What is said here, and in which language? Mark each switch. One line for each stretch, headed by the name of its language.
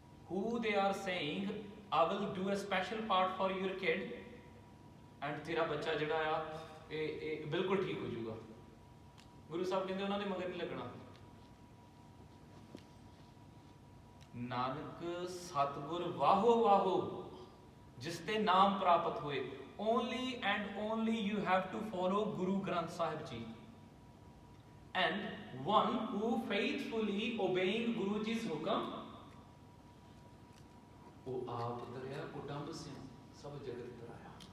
English: Who they are saying I will do a special part for your kid, and
Punjabi: ਤੇਰਾ ਬੱਚਾ ਜਿਹੜਾ ਆ ਇਹ ਬਿਲਕੁਲ ਠੀਕ ਹੋ ਜਾਊਗਾ। ਗੁਰੂ ਸਾਹਿਬ ਕਹਿੰਦੇ ਉਹਨਾਂ ਦੇ ਮਗਰ ਨਹੀਂ ਲੱਗਣਾ। ਨਾਨਕ ਸਤਿਗੁਰ ਵਾਹੋ ਵਾਹੋ ਜਿਸ ਤੇ ਨਾਮ ਪ੍ਰਾਪਤ ਹੋਏ।
English: Only and only you have to follow Guru Granth Sahib Ji, and one who faithfully obeying Guru Ji's hukam,
Punjabi: ਉਹ ਆਪ ਦਰਿਆ ਕੁਟੰਬ ਸਿੰਘ ਸਭ ਜਗਤ ਤਰਾਇਆ।